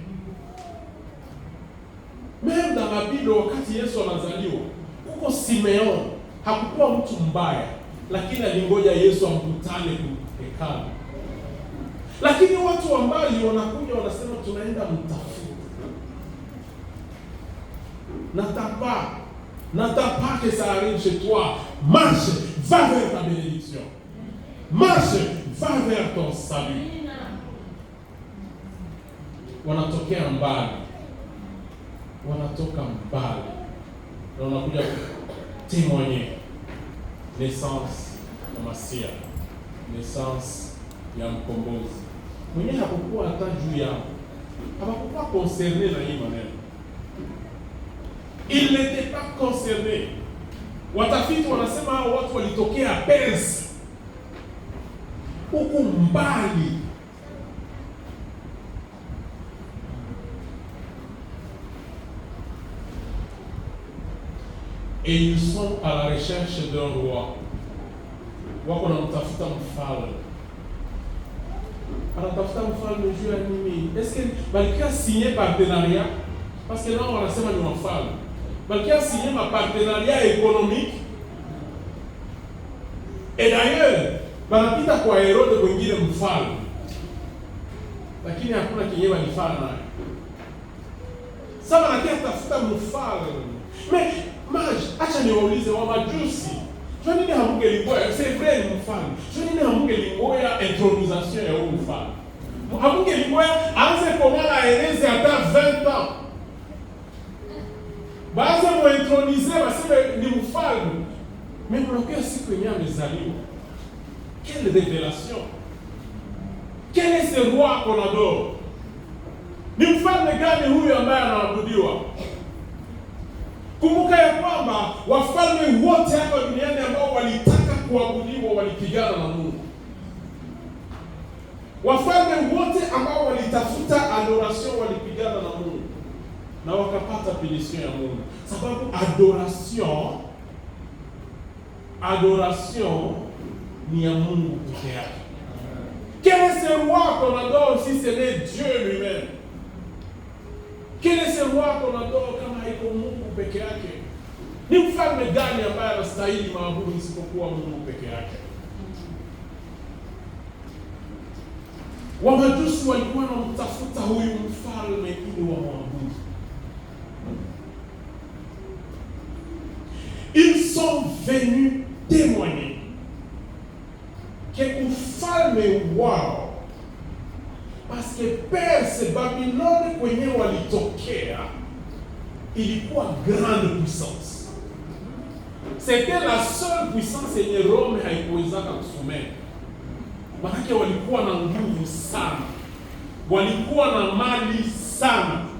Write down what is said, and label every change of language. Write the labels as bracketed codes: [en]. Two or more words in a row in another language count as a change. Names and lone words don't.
[sw] Mimi na Biblia, wakati Yesu anazaliwa, huko Simeon hakukuwa mtu mbaya, lakini alingoja Yesu amkutane hekalu. Lakini watu wa mbali wanakuja wanasema tunaenda mtafuta. [fr] N'attends pas que ça arrive chez toi. Marche, va vers ta bénédiction. Marche, va vers ton salut. [sw] Wanatokea mbali. Wanatoka mbali. Na wanakuja témoigner naissance ya Masia, naissance ya mkombozi. Mwenye hakukuwa hata juu yao. Hakukuwa concerné na hii maneno. [fr] Il n'était pas concerné. [sw] Watafiti wanasema hao watu walitokea Persia, huku mbali. [fr] Et ils sont à la recherche d'un roi. [sw] Wako na mtafuta mfalme. Anatafuta mfalme juu ya nini? [fr] Est-ce que balika signé partenariat? Parce que là on [sw] wanasema ni mfalme. [fr] Balika signé ma partenariat économique. Et d'ailleurs, [sw] banapita kwa Herode mwingine mfalme. Lakini hakuna kinye walifanya naye. Sasa anakia tafuta mfalme. [fr] Mais mage, [sw] acha niwaulize wa majusi. Kwa nini hamungelikoya? [fr] C'est vrai [sw] ni mfalme. Kwa nini hamungelikoya intronisation ya huyu mfalme? Hamungelikoya aanze komala aeleze hata 20 ans. Baza mu introniser baseme ni mfalme. Mais mnakuya siku yenyewe amezaliwa. [fr] Quelle révélation! Quel est ce roi qu'on adore? [sw] Ni mfalme gani huyu ambaye anaabudiwa? Kumbuka ya kwamba wafalme wote hapa duniani ambao walitaka kuabudiwa walipigana na Mungu. Wafalme wote ambao walitafuta adoration walipigana na Mungu na wakapata punition ya Mungu. Sababu adoration ni ya Mungu pekee yake. [fr] Quel est ce roi qu'on adore si ce n'est Dieu lui-même? Quel est ce roi qu'on adore [sw] kama haiko Mungu peke yake? Ni mfalme gani ambaye anastahili maabudu isipokuwa Mungu peke yake? Wamajusi walikuwa wanamtafuta huyu mfalme ili wamwabudu. [fr] Ils sont venus témoigner que [sw] ufalme wao, [fr] parce que [sw] Perse, Babylone kwenye walitokea ilikuwa [fr] grande puissance. C'était la seule puissance [sw] yenye Rome haikuwezaka kusomea. Maana walikuwa na nguvu sana, walikuwa na mali sana.